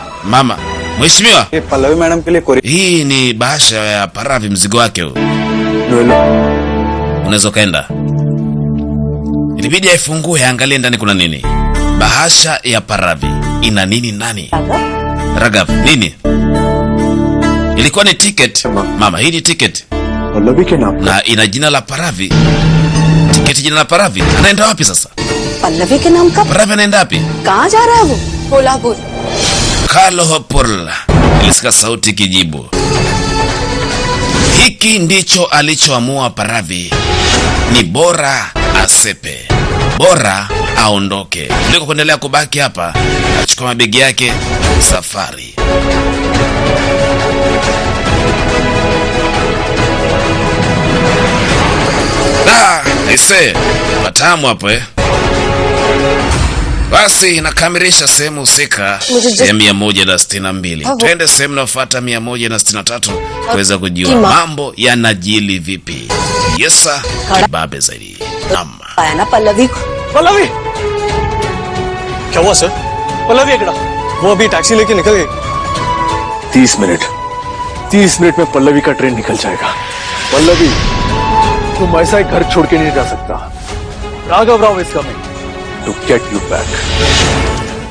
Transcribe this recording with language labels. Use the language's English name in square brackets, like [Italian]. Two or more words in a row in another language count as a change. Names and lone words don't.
[Swahili] Mama, mheshimiwa, [Hindi] ये पल्लवी मैडम के लिए कोरियर [Swahili] hii ni bahasha ya Paravi, mzigo wake huu. Unaweza ukaenda. Ilibidi aifungue aangalie ndani kuna nini. Bahasha ya Paravi ina nini ndani? Ragav, nini? Ilikuwa ni ticket. Mama, hii ni ticket [Hindi] पल्लवी के नाम [Swahili] na ina jina la Paravi. Tiketi jina la Paravi. Anaenda wapi sasa? [Hindi] पल्लवी के नाम का [Swahili] Paravi anaenda wapi? [Hindi] कहाँ जा रहा है वो? कोल्हापुर। [Swahili] Kalhapur. Ilisikia sauti kijibu. Hiki ndicho alichoamua Paravi. Ni bora asepe, bora aondoke kuliko kuendelea kubaki hapa. Achukua mabegi yake, safari. Aise, matamu hapo eh. Basi inakamilisha sehemu husika ya 162. Twende sehemu inayofuata 163 kuweza kujua mambo yanajili vipi. Yesa, kibabe zaidi. Naam. [Hindi] पाया ना पल्लवी को। पल्लवी क्या हुआ सर? पल्लवी एकड़ा वो अभी टैक्सी लेके निकल गई। 30 मिनट में पल्लवी का ट्रेन निकल जाएगा। पल्लवी तुम ऐसा ही घर छोड़ के नहीं जा सकता। [English] Raghav Rao is coming to get you back.